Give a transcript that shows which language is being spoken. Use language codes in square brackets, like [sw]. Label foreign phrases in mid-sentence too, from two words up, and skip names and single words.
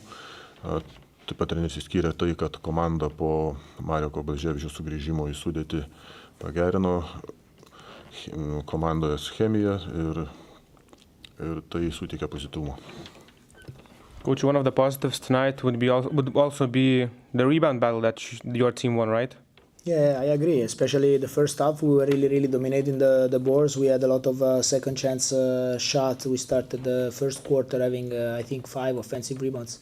[lt] Taip pat treneris išskyrė tai, kad komanda po Mareko Blaževičiaus sugrįžimo į sudėtį pagerino komandoje chemiją ir tai suteikė pozityvumo. [en] Coach, one of the positives tonight would also be the rebound battle that your team won, right? Yeah, I agree. Especially the first half, we were really dominating the boards. We had a lot of second chance shots. We started the first quarter having, I think, 5 offensive rebounds.